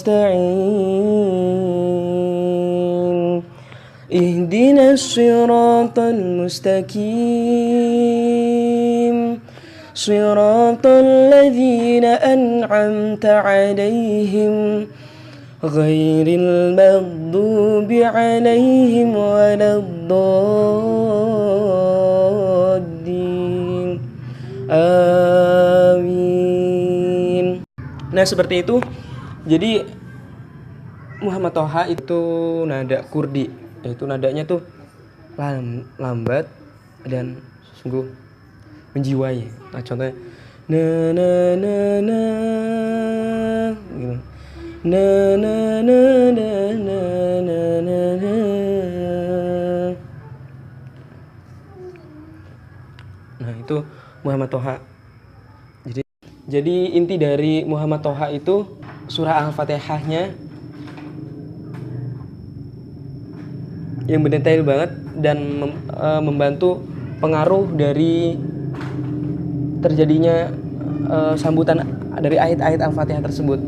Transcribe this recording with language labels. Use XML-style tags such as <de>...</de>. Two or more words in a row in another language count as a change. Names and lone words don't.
<ar>نستعين اهدنا الصراط المستقيم صراط الذين أنعمت عليهم غير المغضوب عليهم ولا الضالين. Amin.</ar> <id>Nah, seperti itu. Jadi Muhammad Toha itu nada kurdi, yaitu nadanya tuh lambat dan sungguh menjiwai. Nah, contohnya na na na na gitu. Na na na na na na na na. Nah, itu Muhammad Toha. Jadi inti dari Muhammad Toha itu surah Al-Fatihahnya yang mendetail banget dan membantu pengaruh dari terjadinya sambutan dari ayat-ayat Al-Fatihah tersebut.</id>